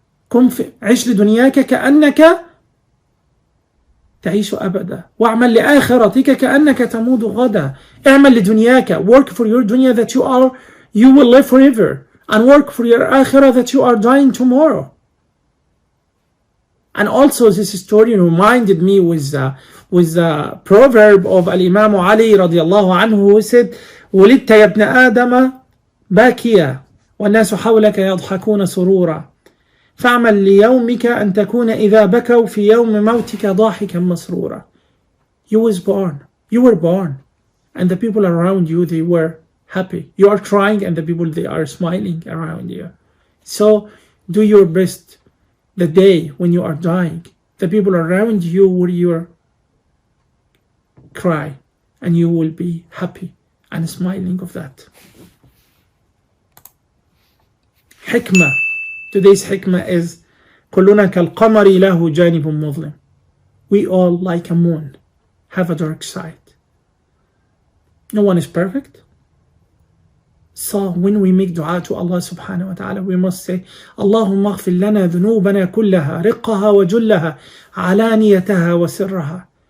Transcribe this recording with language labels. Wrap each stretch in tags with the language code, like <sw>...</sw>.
<ar>عيش لدنياك كأنك تعيش أبدا واعمل لآخرتك كأنك تموت غدا. اعمل لدنياك,</ar> <en>work for your dunya that you will live forever, and work for your akhirah that you are dying tomorrow. And also this story reminded me with the proverb of Al-Imam Ali radiallahu anhu, who said,</en> <ar>ولدت يا ابن آدم باكيا والناس حولك يضحكون سرورا فاعمل ليومك أن تكون إذا بكوا في يوم موتك ضاحكا مسرورا.</ar> <en>You were born, and the people around you, they were happy. You are crying, and the people, they are smiling around you. So do your best the day when you are dying. The people around you will cry, and you will be happy and smiling of that. Hikmah. Today's hikmah is</en> <ar>كلنا كالقمر له جانب مظلم.</ar> <en>We all, like a moon, have a dark side. No one is perfect. So when we make dua to Allah subhanahu wa ta'ala, we must say,</en> <ar>اللهم اغفر لنا ذنوبنا كلها رقها وجلها علانيتها وسرها.</ar>